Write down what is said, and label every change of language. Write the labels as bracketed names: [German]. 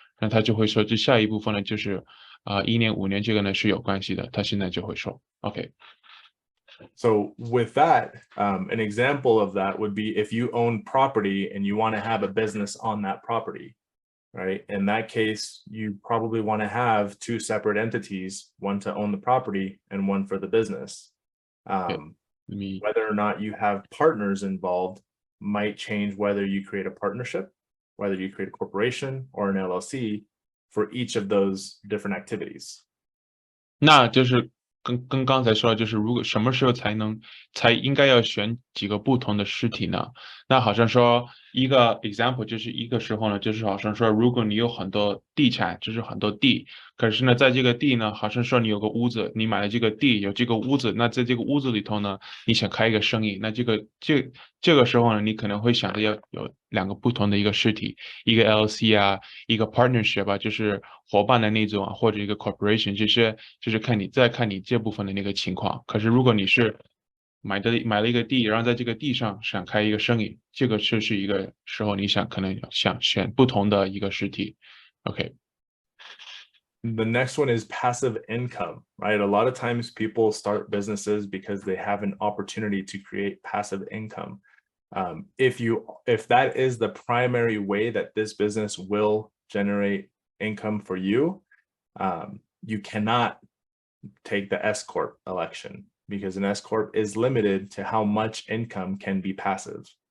[Chinese] 那他就会说这下一部分呢就是1年5年这个呢是有关系的，他现在就会说 OK。 [English] So with that, an example of that would be if you own property and you want to have a business on that property, right? In that case, you probably want to have two separate entities, one to own the property and one for the business. Whether or not you have partners involved might change whether you create a partnership, whether you create a corporation or an LLC for each of those different activities. [Chinese] 那就是跟刚才说的，就是如果什么时候才应该要选几个不同的实体呢？那好像说一个 example 就是一个时候呢，就是好像说如果你有很多地产，就是很多地，可是呢在这个地呢，好像说你有个屋子，你买了这个地，有这个屋子，那在这个屋子里头呢，你想开一个生意，那这个时候呢，你可能会想着要有2个不同的一个实体，一个 LLC 啊，一个 partnership 啊，就是伙伴的那种啊，或者一个 corporation，这些就是看你这部分的那个情况。可是如果你是买了一个地，然后在这个地上想开一个生意，这个是一个时候你可能想选不同的一个实体。 OK。 [English] The next one is passive income, right? A lot of times people start businesses because they have an opportunity to create passive income. If that is the primary way that this business will generate income for you, you cannot take the S-Corp election because an S-Corp is limited to how much income can be passive.